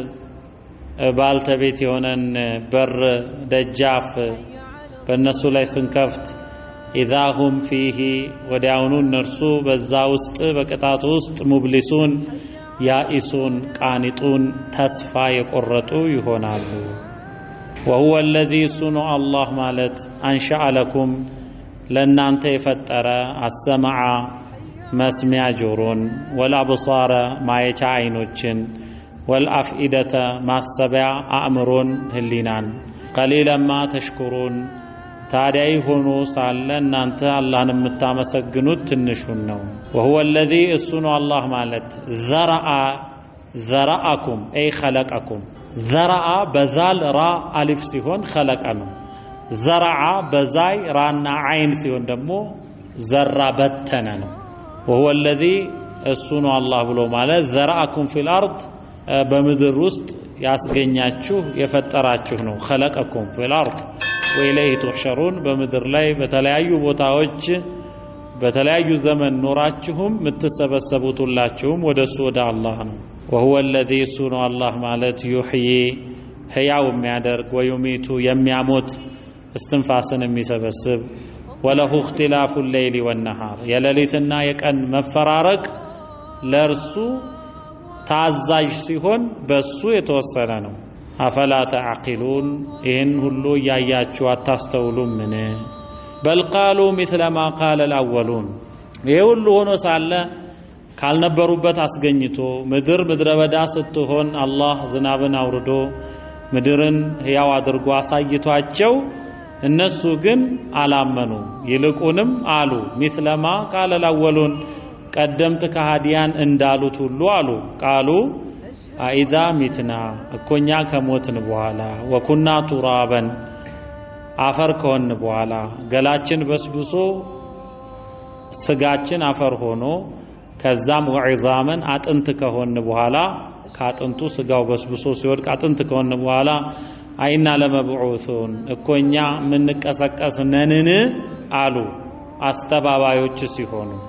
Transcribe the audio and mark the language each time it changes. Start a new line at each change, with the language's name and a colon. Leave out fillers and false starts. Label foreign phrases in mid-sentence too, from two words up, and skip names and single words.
Amharic: ባልተቤት የሆነን በር ደጃፍ በነሱ ላይ ስንከፍት
Arabic: إذا هم فيه
Amharic: ወዲያውኑ እነርሱ በዛ ውስጥ በቅጣቱ ውስጥ
Arabic: مبلسون يائسون قانطون
Amharic: ተስፋ የቆረጡ ይሆናሉ።
Arabic: وهو الذي
Amharic: ሱኑ አላህ ማለት
Arabic: أنشأ لكم
Amharic: ለእናንተ የፈጠረ አሰማዓ መስሚያ ጆሮን፣ ወልአብሳረ ማየቻ አይኖችን፣ ወልአፍኢደተ ማሰቢያ አእምሮን ህሊናን፣
Arabic: قليلا ما تشكرون
Amharic: ታዲያይ ሆኖ ሳለ እናንተ አላህን የምታመሰግኑት ትንሹን ነው።
Arabic: وهو الذي
Amharic: እሱኑ አላህ ማለት ዘራአኩም
Arabic: أي خلقكم
Amharic: ዘራአ በዛል ራ አሊፍ ሲሆን خلق ነው። ዘራአ በዛይ ራና አይን ሲሆን ደግሞ ዘራ በተነ ነው።
Arabic: وهو الذي
Amharic: እሱኑ አላህ ብሎ ማለት ዘራአኩም
Arabic: في الارض
Amharic: በምድር ውስጥ ያስገኛችሁ የፈጠራችሁ ነው።
Arabic: خلقكم في الارض وإليه تحشرون
Amharic: በምድር ላይ በተለያዩ ቦታዎች በተለያዩ ዘመን ኖራችሁም ምትሰበሰቡትላችሁም ወደሱ ወደ አላህ ነው።
Arabic: وهو الذي سنو الله
Amharic: ማለት يحيي ሕያው የሚያደርግ ወዩሚቱ የሚያሞት እስትንፋስን የሚሰበስብ
Arabic: وله اختلاف الليل والنهار
Amharic: የሌሊትና የቀን መፈራረቅ ለርሱ ታዛዥ ሲሆን በሱ የተወሰነ ነው።
Arabic: أفلا تعقلون
Amharic: ይህን ሁሉ እያያችሁ አታስተውሉም? ምን በል ቃሉ
Arabic: مثل ما قال الأولون
Amharic: ይህ ሁሉ ሆኖ ሳለ ካልነበሩበት አስገኝቶ ምድረ በዳ ስትሆን አላህ ዝናብን አውርዶ ምድርን ሕያው አድርጎ አሳይቷቸው እነሱ ግን አላመኑ። ይልቁንም አሉ
Arabic: مثل ما قال الأولون
Amharic: ቀደምት ከሃዲያን እንዳሉት ሁሉ አሉ።
Arabic: قالوا أإذا متنا
Amharic: እኮኛ ከሞትን በኋላ
Arabic: وكنا ترابا
Amharic: አፈር ከሆን በኋላ ገላችን በስብሶ ስጋችን አፈር ሆኖ ከዛም ወዒዛመን አጥንት ከሆን በኋላ ካጥንቱ ስጋው በስብሶ ሲወድቅ አጥንት ከሆን በኋላ
Arabic: أإنا لمبعوثون
Amharic: እኮኛ ምንቀሰቀስ ነንን አሉ አስተባባዮች ሲሆኑ